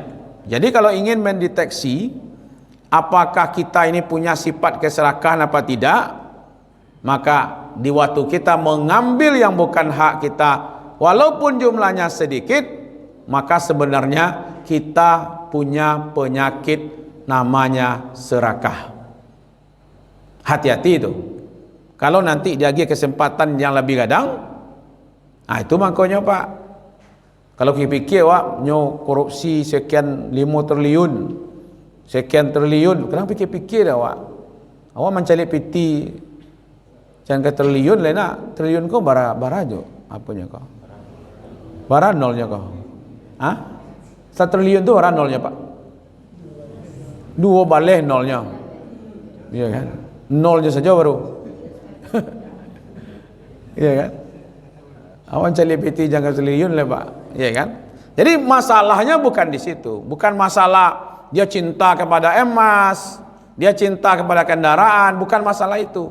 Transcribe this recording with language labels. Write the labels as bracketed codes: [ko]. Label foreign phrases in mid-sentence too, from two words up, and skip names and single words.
[id] Jadi kalau ingin mendeteksi apakah kita ini punya sifat keserakahan apa tidak, maka di waktu kita mengambil yang bukan hak kita walaupun jumlahnya sedikit, maka sebenarnya kita punya penyakit namanya serakah. Hati-hati itu. Kalau nanti lagi kesempatan yang lebih gadang, itu makanya, Pak. Kalau kita pikir, Wak, korupsi sekian 5 triliun, sekian triliun, kenapa pikir-pikir dah, Wak? [min] Awak mencari piti jangan ke triliun lah nak. Triliun kau bara jo. Apanya kau? Bara nolnya kau. 1 triliun tu bara nolnya, Pak. 2 baleh nolnya. Iya kan? [id] Nolnya saja baru. Iya kan? [min] Awak cari piti jangan triliun lah, Pak. [id] Iya kan? Jadi masalahnya bukan di situ. Bukan masalah dia cinta kepada emas, dia cinta kepada kendaraan, bukan masalah itu.